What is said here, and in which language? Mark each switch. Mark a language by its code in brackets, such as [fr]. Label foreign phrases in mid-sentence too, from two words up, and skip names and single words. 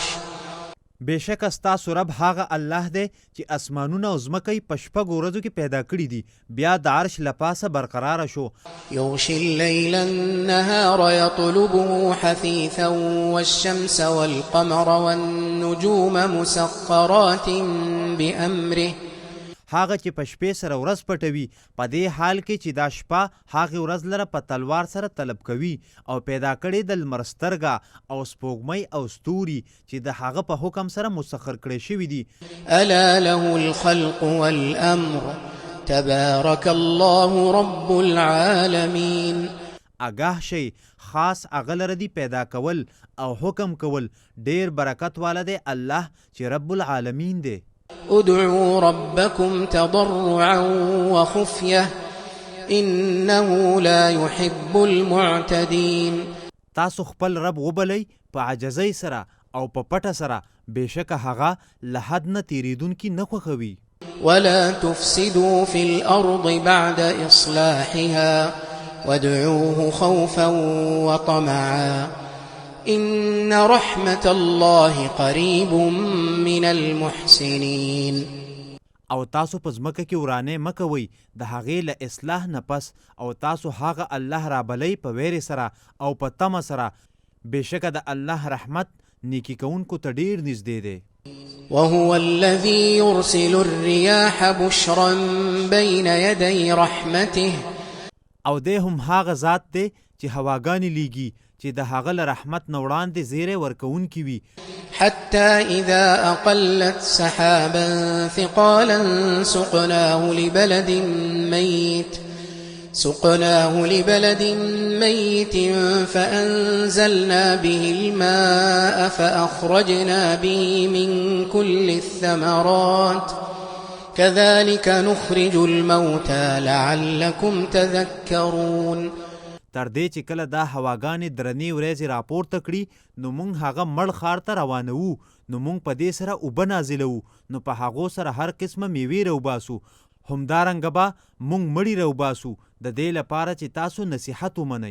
[ps] بېشک ستاسو رب هغه الله دی چې اسمانونه او ځمکې په 6 ورځو کې پیدا کړي دي، بیا د عرش له پاسه برقراره شو. [ar] يغشي الليل النهار يطلبه حثيثا والشمس والقمر والنجوم مسخرات بأمره. [ps] هغه چې په شپې سره ورځ پټوي په دې حال کې چې دا شپه هغه ورځ لره په تلوار سره طلب کوي او پیدا کړي د لمر سترګه او سپوږمۍ او ستوري چې د هغه په حکم سره مسخر کړي شوي دي. [ar] ألا له الخلق والأمر تبارك الله رب العالمين. [ps] آگاه شي خاص هغه لره دی پیدا کول او حکم کول ډیر برکت والا دی الله چې [ar] رب العالمین [ps] دی. [ar] ادعوا ربكم تضرعا وخفية إنه لا يحب المعتدين. [ps] تاسو خپل رب وبلی په عجزۍ سره او په پټه سره، بېشکه هغه له حد نه تیریدونکي نه خوښوي. [ar] ولا تفسدوا في الأرض بعد إصلاحها وادعوه خوفا وطمعا إن رحمة الله قريب من المحسنين. [ps] او تاسو په ځمکه کې ورانې مه کوئ د هغې له اصلاح نه پس، او تاسو هغه الله رابلی په ویرې سره او په تمه سره، بېشکه د الله رحمت نیکي کوونکو ته ډېر نږدې دی. [ar] وهو الذي يرسل الرياح بشرا بين يدي رحمته. [ps] او دی هم هغه ذات دی چې هواګانې لیږي چې د هغه له رحمت نه وړاندې زیری ورکوونکي وي. [ar] حتى إذا أقلت سحابا ثقالا سقناه لبلد ميت فأنزلنا به الماء فأخرجنا به من كل الثمرات كذلك نخرج الموتى لعلكم تذكرون. [ps] تر دې چې کله دا هواګانې درنې ورځې راپورته کړي نو موږ هغه مړ ښار ته روانوو، نو موږ په دې سره اوبه نازلوو، نو په هغو سره هر قسمه میوې راوباسو. همدارنګه به موږ مړي راوباسو د دې لپاره چې تاسو نصیحت ومنئ.